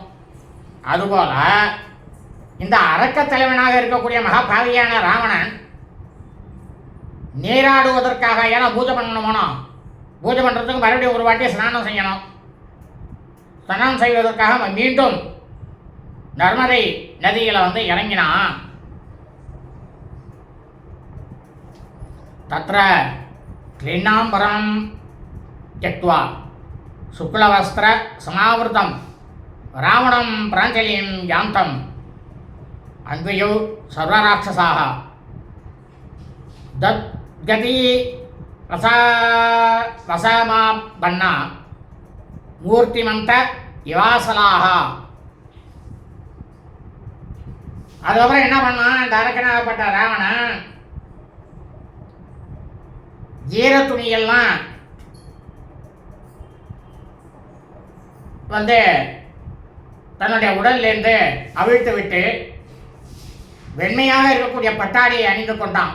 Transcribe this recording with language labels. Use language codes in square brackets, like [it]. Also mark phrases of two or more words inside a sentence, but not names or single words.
[ta] அதுபோல இந்த அரக்க தலைவனாக இருக்கக்கூடிய மகாபாவியான ராவணன் நீராடுவதற்காக, ஏன்னா பூஜை பண்ணணுமோ, பூஜை பண்ணுறதுக்கு மறுபடியும் ஒரு வாட்டி ஸ்நானம் செய்யணும். ஸ்நானம் செய்வதற்காக மீண்டும் நர்மதை நதியில் வந்து இறங்கினான். [sa] तत्र क्लिन्नाम्बरं त्यक्त्वा शुक्लवस्त्र समावृतं रावणं प्राञ्जलिं यान्तम् अन्वयौ सर्वराक्षसाः दद्गति वसामापन्ना मूर्तिमन्त इवासलाः. [ta] அதுக்கப்புறம் என்ன பண்ணான் இந்த அரக்கனாகப்பட்ட ராவணன்? ஈர துணியெல்லாம் வந்து தன்னுடைய உடல்லேருந்து அவிழ்த்து விட்டு வெண்மையாக இருக்கக்கூடிய பட்டாடியை அணிந்து கொண்டான்.